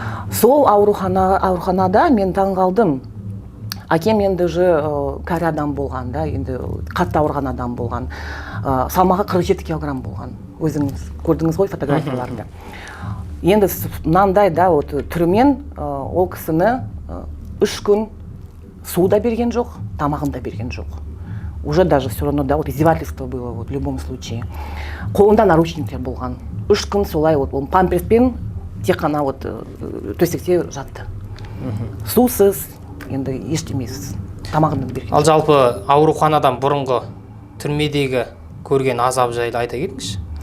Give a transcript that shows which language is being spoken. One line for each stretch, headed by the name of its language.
Kazakh: Сол ауруханада мен таң қалдым. Әкем енді кәрі адам болған, да, енді қатты ауырған адам болған. Салмағы 47 килограмм болған. Өзіңіз көрдіңіз ғой фотографияларында. Енді мынандай, да, түрімен ол кісіні 3 күн су да берген жоқ, тамағын да берген жоқ.
Russian: Уже даже все равно, да, издевательство было в любом случае.
Kazakh: Қолында наручниктер болған. 3 күн солай памперспен тек қана төсекте жатты. Сусыз, енді ештемесіз, тамағын да берген. Ал жалпы ауруханадан бұрынғы түрмедегі көрген азап жайлы айта кетіңізші.